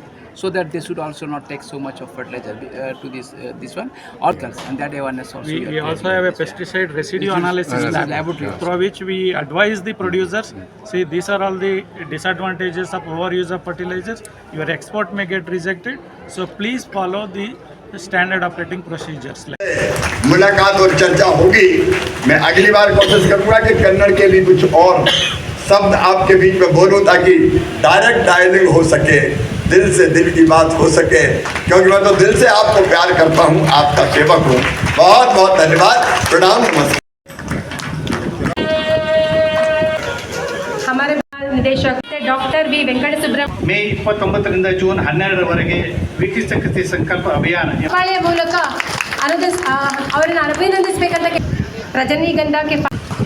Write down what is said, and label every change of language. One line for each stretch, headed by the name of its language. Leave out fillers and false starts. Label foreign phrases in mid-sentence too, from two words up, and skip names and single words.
English: So that they should also not take so much of fertilizer to this one organs and that awareness also. We also have a pesticide residue analysis laboratory through which we advise the producers. See, these are all the disadvantages of overuse of fertilizers. Your export may get rejected. So please follow the standard operating procedures.
Hindi: मुलाकात और चर्चा होगी. मैं अगली बार कोशिश करूँगा कि कन्नड़ के लिए कुछ और शब्द आपके बीच में बोलूँ ताकि
English: direct dialogue
Hindi: हो सके, दिल से दिल की बात हो सके, क्योंकि मैं तो दिल से आपको प्यार करता हूँ, आपका सेवक हूँ. बहुत बहुत धन्यवाद. प्रणाम. नमस्कार. हमारे निदेशक डॉक्टर वी वेंकट सुब्रह्मण्य
Kannada: ಮೇ 29ರಿಂದ ಜೂನ್ 12ರವರೆಗೆ ವಿಕಸಿತ ಕೃಷಿ ಸಂಕಲ್ಪ ಅಭಿಯಾನ ಮೂಲಕ ಅವರನ್ನು ಅಭಿನಂದಿಸಬೇಕಂತ ರಜನಿಗಂಧ